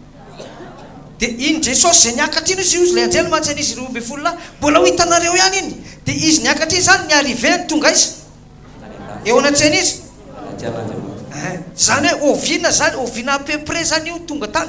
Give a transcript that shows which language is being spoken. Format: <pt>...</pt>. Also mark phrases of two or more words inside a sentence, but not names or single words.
<mg>dia iny Jesosy zay niakatrino izy io le anjely mantsy an'izy 12 mbola ho hitanareo ihany iny dia izy niakatra izy zany niariveny tonga izy eo anatsena izy zany hoe oviana zany oviana</mg> <fr>à peu près</fr> <mg>zany io tonga tany</mg>